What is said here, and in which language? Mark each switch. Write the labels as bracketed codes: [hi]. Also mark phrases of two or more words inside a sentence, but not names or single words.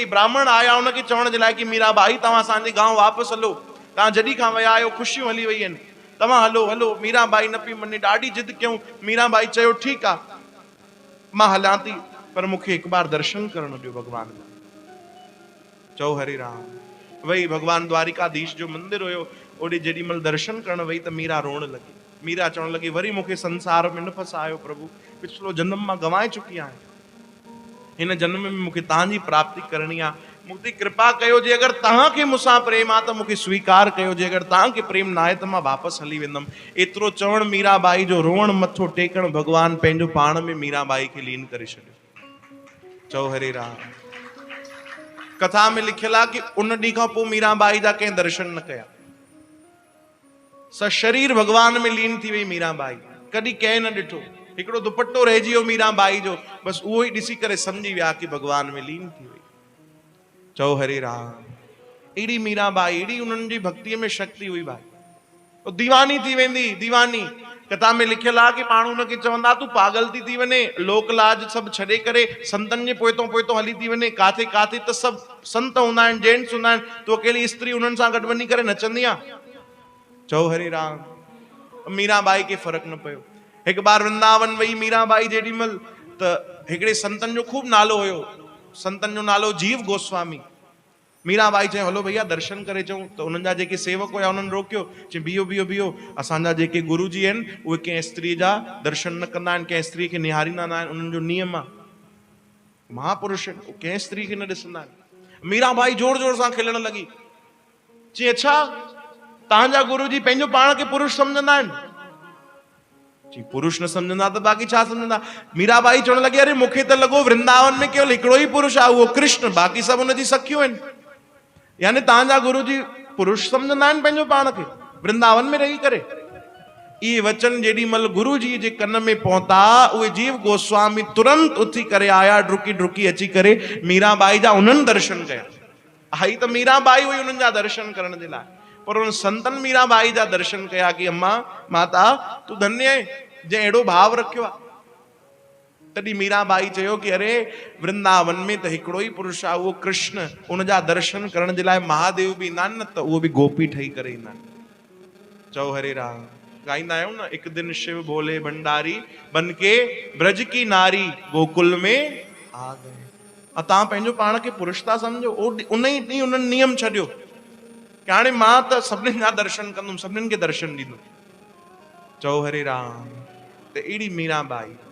[sd] ब्राह्मण आया उनखे चवण जे लाइ कि मीराबाई तव्हां असांजे गांव वापसि हलो, तव्हां जॾहिं खां विया आहियो ख़ुशियूं हली वई आहिनि, तव्हां हलो हलो। मीराबाई न पई मञे, ॾाढी जिद कयूं। मीराबाई चयो ठीकु आहे मां हलां थी, पर मूंखे हिकु बार दर्शन करणु ॾियो भॻवान जा। चओ हरे राम। वही भगवान द्वारिकाधीश जो मंदिर हुयो, ओॾे जेॾी महिल दर्शन करण वई त मीरा रोअण लगी। मीरा चवण लगी वरी मूंखे संसार में न फसायो प्रभु, पिछलो जन्म मां गंवाए चुकी आहियां, हिन जन्म में मूंखे तव्हांजी प्राप्ति करणी आहे। मूंखे कृपा कयो, जे अगरि तव्हांखे मूंसां प्रेम आहे त मूंखे स्वीकार कयो, जे अगरि तव्हांखे प्रेम न आहे त मां वापसि हली वेंदमि। एतिरो चवण मीराबाई जो रोअण, मथो टेकण, भगवान पंहिंजो पाण में मीराबाई खे लीन करे छॾियो। चओ हरे राम। कथा में लिखियल आहे कि उन ॾींहं खां पोइ मीराबाई जा कंहिं दर्शन न कया, सशरीर भगवान में लीन थी वई मीराबाई, कॾहिं कंहिं न ॾिठो। हिकिड़ो दुपट्टो रहिजी वियो मीराबाई जो, बसि उहो ई ॾिसी करे सम्झी विया कि भगवान में लीन थी वई। चओ हरे राम। अहिड़ी मीराबाई, अहिड़ी उन्हनि जी भक्तिअ में शक्ति हुई भाई। दीवानी थी वेंदी, दीवानी। कथा में लिखियल आहे कि माण्हू उनखे चवंदा तूं पागल थी वञे, लोक लाज सभु छॾे करे संतनि जे पोइतों पोइतों हली थी वञे। काथे काथे त सभु संत हूंदा आहिनि, जेंट्स हूंदा आहिनि, तूं अकेली स्त्री उन्हनि सां गॾु वञी करे नचंदी आहे। चओ हरे राम। मीराबाई खे फ़र्क़ु न पियो। हिकु बार वृंदावन वई मीराबाई जेॾी महिल, त हिकिड़े संतनि जो खूब नालो हुयो, संतनि जो नालो जीव गोस्वामी। मीराबाई चयो हलो भैया दर्शन करे अचूं। त उन्हनि जा जेके सेवक हुया उन्हनि रोकियो, चई बीहो बीहो बीहो, असांजा जेके गुरु जी आहिनि उहे कंहिं स्त्री जा दर्शन न कंदा आहिनि, कंहिं स्त्री खे निहारींदा न आहिनि, उन्हनि जो नियम आहे। महापुरुष आहिनि, कंहिं स्त्री खे न ॾिसंदा आहिनि। मीराबाई जोर जोर सां खिलण लॻी, चई अच्छा तव्हांजा गुरु जी पंहिंजो पाण खे पुरुष सम्झंदा आहिनि? जी पुरुष न सम्झंदा त बाक़ी छा सम्झंदा? मीराबाई चवण लॻी अरे मूंखे त लॻो वृंदावन में केवल हिकिड़ो ई पुरुष आहे, उहो कृष्ण, बाक़ी सभु हुनजी सखियूं आहिनि। यानी तव्हांजा गुरु जी पुरुष सम्झंदा आहिनि पंहिंजो पाण खे वृंदावन में रही करे। इहे वचन जेॾी महिल गुरु जी जे कन में पहुता, उहे जीव गोस्वामी तुरंत उथी करे आया, डुकी डुकी अची करे मीराबाई जा उन्हनि दर्शन कया। आई त मीराबाई हुई उन्हनि जा दर्शन करण जे लाइ, पर उन संतन मीराबाई जा दर्शन कया कि अम्मा माता तू धन्य आहे जंहिं अहिड़ो भाव रखियो आहे। तॾहिं मीराबाई चयो कि अरे वृंदावन में त हिकिड़ो ई पुरुष आहे, उहो कृष्ण, उन जा दर्शन करण जे लाइ महादेव बि ईंदा आहिनि न, त उहो बि गोपी ठही करे ईंदा आहिनि। चओ हरे राम। गाईंदा आहियूं न, [hi] एक दिन शिव भोले भंडारी बन के ब्रज की नारी गोकुल में आ गए। [sd] तव्हां पंहिंजो पाण खे पुरुष था सम्झो। उन ई ॾींहुं उन्हनि नियम छॾियो कि हाणे मां त सभिनीनि जा दर्शन कंदुमि, सभिनीनि खे दर्शन ॾींदुमि। चओ हरे राम। त अहिड़ी मीराबाई